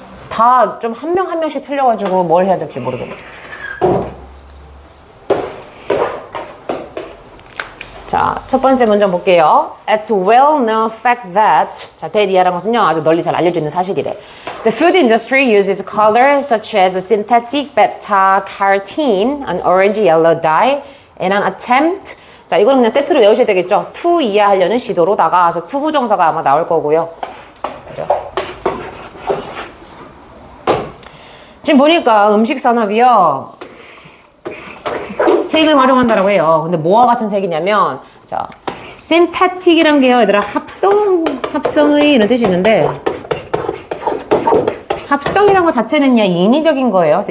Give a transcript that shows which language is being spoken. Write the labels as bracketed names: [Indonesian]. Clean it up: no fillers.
[Korean] 다 좀 한 명 한 명씩 틀려가지고 뭘 해야 될지 모르겠네. 첫 번째 문장 볼게요. [English] It's a well-known fact that [Korean] 자, that이라는 것은요 아주 널리 잘 알려져 있는 사실이래. [English] The food industry uses colors such as synthetic beta-carotene, an orange-yellow dye, in an attempt. [Korean] 자, 이거는 그냥 세트로 외우셔야 되겠죠. to 이해하려는 시도로다가 그래서 투부정사가 아마 나올 거고요. 그죠? 지금 보니까 음식 산업이요 색을 활용한다라고 해요. 근데 뭐와 같은 색이냐면 자, synthetic이란 게요, 얘들아 합성의 이런 뜻이 있는데 합성이란 것 자체는요 인위적인 거예요.